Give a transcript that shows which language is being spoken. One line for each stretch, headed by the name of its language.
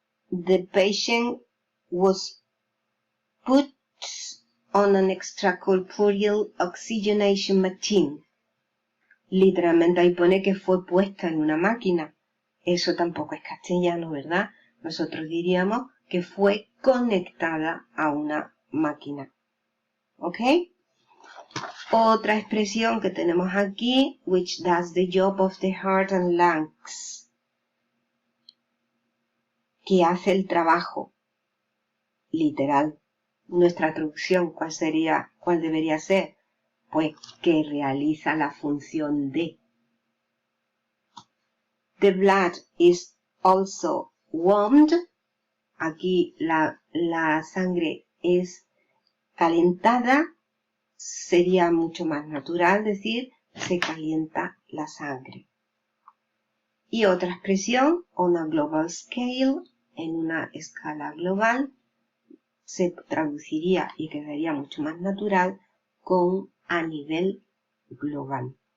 English: The patient was put on an extracorporeal oxygenation machine.
Spanish: Literalmente ahí pone que fue puesta en una máquina. Eso tampoco es castellano, ¿verdad? Nosotros diríamos que fue conectada a una máquina. ¿Ok? Otra expresión que tenemos aquí,
English: which does the job of the heart and lungs,
Spanish: que hace el trabajo literal. Nuestra traducción, ¿cuál debería ser? Pues que realiza la función de.
English: The blood is also warmed.
Spanish: Aquí la sangre es calentada. Sería mucho más natural decir se calienta la sangre. Y otra expresión,
English: on a global scale,
Spanish: en una escala global, se traduciría y quedaría mucho más natural con a nivel global.